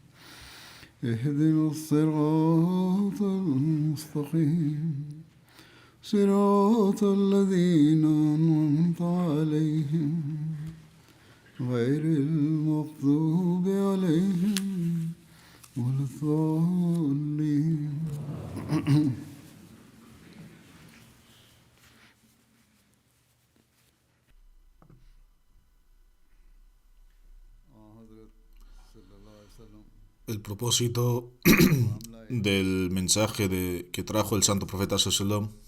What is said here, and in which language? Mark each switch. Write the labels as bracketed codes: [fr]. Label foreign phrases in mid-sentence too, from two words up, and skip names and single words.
[ar] اهدنا الصراط المستقيم صراط الذين أنعمت عليهم غير المغضوب عليهم ولا الضالين. [es] El propósito del mensaje que trajo el santo profeta sallam